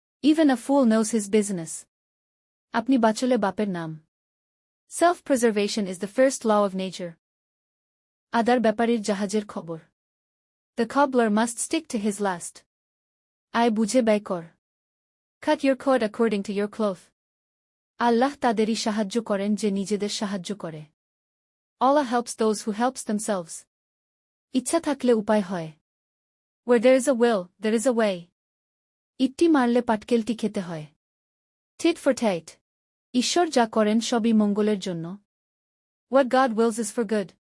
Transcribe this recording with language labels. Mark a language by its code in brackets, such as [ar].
[en] Even a fool knows his business. [bn] আপনি বাঁচলে বাপের নাম। [en] Self-preservation is the first law of nature. [bn] আদার ব্যাপারীর জাহাজের খবর। [en] The cobbler must stick to his last. [bn] আয় বুঝে ব্যয় কর। [en] Cut your coat according to your cloth. [bn] আল্লাহ তাদেরই সাহায্য করেন যে নিজেদের সাহায্য করে। [en] Allah helps those who helps themselves. [bn] ইচ্ছা থাকলে উপায় হয়। [en] Where there is a will, there is a way. [bn] ইট্টি মারলে পাটকেলটি খেতে হয়। [en] Tit for tat. [bn] ঈশ্বর যা করেন সবই মঙ্গলের জন্য। [en] What God wills is for good.